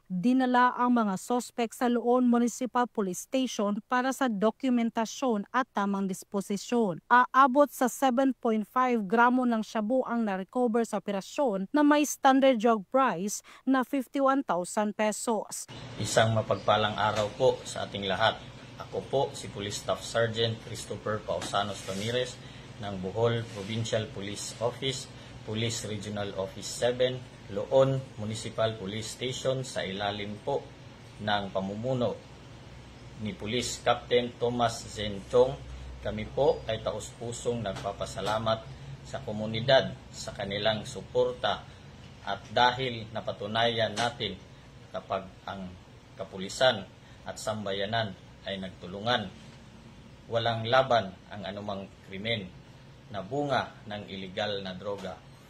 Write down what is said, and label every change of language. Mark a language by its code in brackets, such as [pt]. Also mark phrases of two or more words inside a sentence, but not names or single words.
[tl] Dinala ang mga sospek sa Loon Municipal Police Station para sa dokumentasyon at tamang disposisyon. Aabot sa 7.5 gramo ng shabu ang na-recover sa operasyon na may [en] standard drug price [tl] na 51,000 pesos. Isang mapagpalang araw po sa ating lahat. Ako po si Police Staff Sergeant Christopher Pausanos Ramirez ng Bohol Provincial Police Office, Police Regional Office 7, Loon Municipal Police Station sa ilalim po ng pamumuno ni Police Captain Thomas Zen Chong. Kami po ay taus-pusong nagpapasalamat sa komunidad sa kanilang suporta. At dahil napatunayan natin kapag ang kapulisan at sambayanan ay nagtulungan, walang laban ang anumang krimen na bunga ng iligal na droga